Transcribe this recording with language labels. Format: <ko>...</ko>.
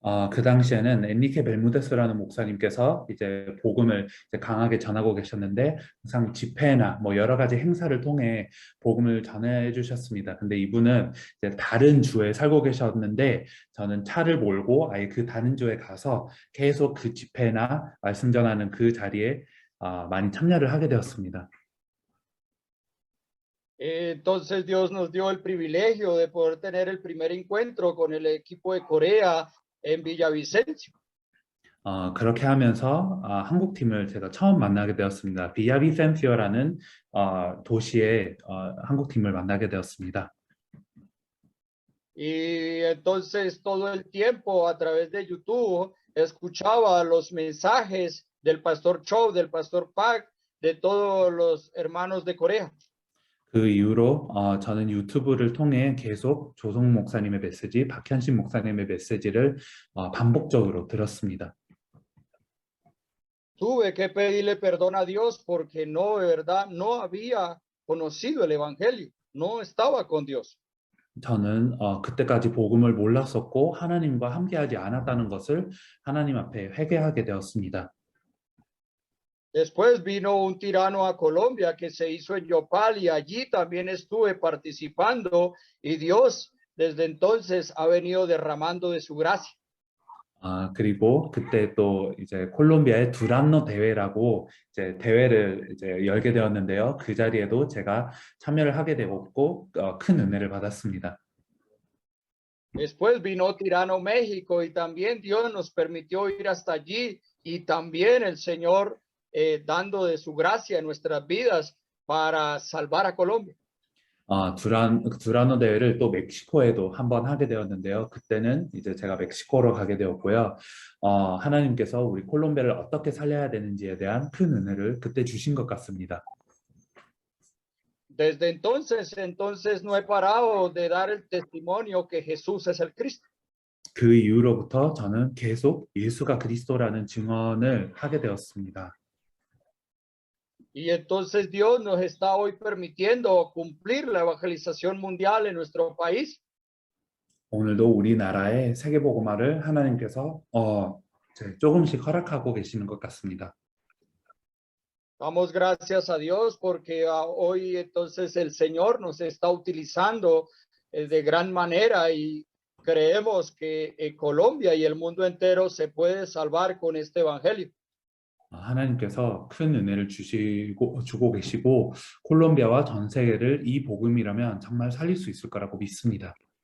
<ko>그 당시에는 엔리케 벨무데스라는 목사님께서 이제 복음을 이제 강하게 전하고 계셨는데 항상 집회나 뭐 여러 가지 행사를 통해 복음을 전해 주셨습니다. 근데 이분은 이제 다른 주에 살고 계셨는데 저는 차를 몰고 아예 그 다른 주에 가서 계속 그 집회나 말씀 전하는 그 자리에 많이 참여를 하게 되었습니다.</ko> <es>Entonces Dios nos dio el privilegio de poder tener el primer encuentro con el equipo de Corea en Villavicencio.</es> <ko>그렇게 하면서 한국 팀을 제가 처음 만나게 되었습니다. 비야비센시오라는 도시에 한국 팀을 만나게 되었습니다.</ko> <es>Y entonces todo el tiempo a través de YouTube escuchaba los mensajes del pastor Cho, del pastor Park, de todos los hermanos de Corea.</es> <ko>그 이후로 저는 유튜브를 통해 계속 조성 목사님의 메시지, 박현신 목사님의 메시지를 반복적으로 들었습니다.</ko> <es>Tuve que pedirle perdón a Dios porque no, de verdad, no había conocido el evangelio, no estaba con Dios.</es> <ko>저는 그때까지 복음을 몰랐었고 하나님과 함께하지 않았다는 것을 하나님 앞에 회개하게 되었습니다.</ko> <es>Después vino un tirano a Colombia que se hizo en Yopal y allí también estuve participando y Dios desde entonces ha venido derramando de su gracia.</es> <ko>그리고 그때 또 이제 콜롬비아의 두란노 대회라고 이제 대회를 이제 열게 되었는데요. 그 자리에도 제가 참여를 하게 되었고 큰 은혜를 받았습니다.</ko> <es>Después vino Tirano México y también Dios nos permitió ir hasta allí y también el Señor dando de su gracia en nuestras vidas para salvar a Colombia.</es> <ko>두라노 대회를 또 멕시코에도 한번 하게 되었는데요. 그때는 이제 제가 멕시코로 가게 되었고요. 하나님께서 우리 콜롬비아를 어떻게 살려야 되는지에 대한 큰 은혜를 그때 주신 것 같습니다.</ko> <es>Desde entonces no he parado de dar el testimonio que Jesús es el Cristo.</es> <ko>그 이후로부터 저는 계속 예수가 그리스도라는 증언을 하게 되었습니다.</ko> <es>Y entonces Dios nos está hoy permitiendo cumplir la evangelización mundial en nuestro país.</es> <ko>오늘도 우리나라의 세계복음화를 하나님께서 조금씩 허락하고 계시는 것 같습니다.</ko> <es>Damos gracias a Dios porque hoy entonces el Señor nos está utilizando de gran manera y creemos que Colombia y el mundo entero se puede salvar con este evangelio.</es> <ko>하나님께서 큰 은혜를 주고 계시고 콜롬비아와 전 세계를 이 복음이라면 정말 살릴 수 있을 거라고 믿습니다.</ko>